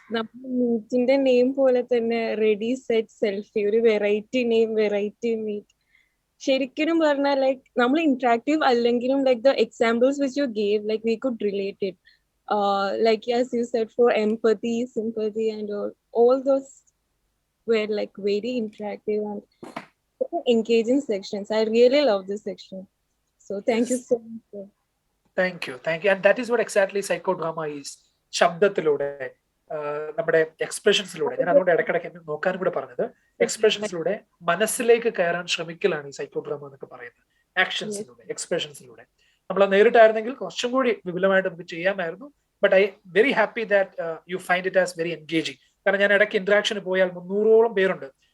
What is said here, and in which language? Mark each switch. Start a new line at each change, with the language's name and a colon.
Malayalam: നമ്മുടെ മീറ്റിന്റെ നെയിം പോലെ തന്നെ റെഡി സെറ്റ് സെൽഫി, ഒരു വെറൈറ്റി നെയിം, വെറൈറ്റി മീറ്റ്. ശരിക്കും പറഞ്ഞാൽ
English: like
Malayalam: നമ്മൾ ഇന്ററാക്റ്റീവ് അല്ലെങ്കിലും
English: Like the examples which you gave like we could relate it. Like as you said, for empathy, sympathy and all those were like very interactive and engaging sections. I really love this section. So thank you Yes. so much, sir. Thank you. And that is what exactly psychodrama is.
Malayalam: ശബ്ദത്തിലൂടെ നമ്മുടെ എക്സ്പ്രഷൻസിലൂടെ, ഞാൻ അതുകൊണ്ട് ഇടയ്ക്കിടയ്ക്ക് എന്നെ നോക്കാൻ കൂടെ പറഞ്ഞത്, എക്സ്പ്രഷൻസിലൂടെ മനസ്സിലേക്ക് കയറാൻ ശ്രമിക്കലാണ് ഈ സൈക്കോഡ്രാമ എന്നൊക്കെ പറയുന്നത്. ആക്ഷൻസിലൂടെ, എക്സ്പ്രഷൻസിലൂടെ. നമ്മൾ നേരിട്ടായിരുന്നെങ്കിൽ കുറച്ചും കൂടി വിപുലമായിട്ട് നമുക്ക് ചെയ്യാമായിരുന്നു.
English: But I very happy that you find it as very engaging.
Malayalam: കാരണം ഞാൻ ഇടയ്ക്ക് ഇന്ററാക്ഷന് പോയാൽ 300ഓളം പേരുണ്ട്.